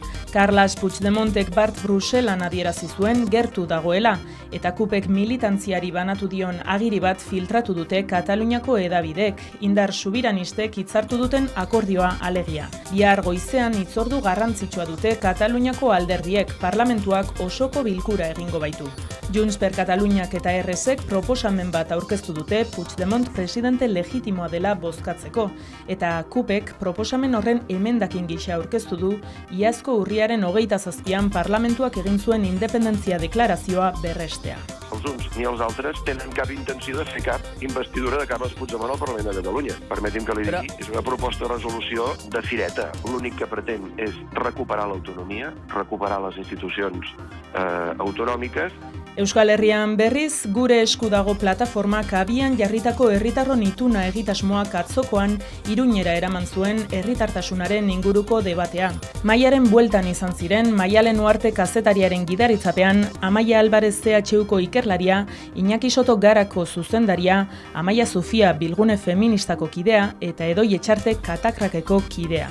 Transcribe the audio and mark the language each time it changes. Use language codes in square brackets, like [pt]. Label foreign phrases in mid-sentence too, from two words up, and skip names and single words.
[eu] Carles Puigdemontek bart Bruselan adierazi zuen gertu dagoela eta kupek militantziari banatu dion agiri bat filtratu dute Kataluniako hedabidek, indar subiranistek hitzartu duten akordioa alegia. Bihar goizean hitzordu garrantzitsua dute Kataluniako alderdiek, parlamentuak osoko bilkura egingo baitu. Junts per Kataluniak eta RSek proposamen bat aurkeztu dute Puigdemont presidente legitimoa dela bozkatzeko, eta kupek proposamen horren emendakin gisa aurkeztu du iazko urriaren 27an parlamentuak egin zuen independentzia deklarazioa berrestea. [ca] Els uns ni els altres tenen cap intenció de fer cap investidura de Carles Puigdemont al Parlament de Catalunya. Permeti'm que li digui, és una proposta de resolució de fireta. L'únic que pretén és recuperar l'autonomia, recuperar les institucions autonòmiques. [eu] Euskal Herrian berriz, gure esku dago plataformak abian jarritako herritarron ituna egitasmoak atzokoan Iruñera eraman zuen herritartasunaren inguruko debatea. Maialen bueltan izan ziren, Maialen Uarte kazetariaren gidaritzapean, Amaia Alvarez CHUko ikerlaria, Iñaki Soto Garako zuzendaria, Amaia Zufia Bilgune Feministako kidea eta Edoi Etxarte Katakrakeko kidea.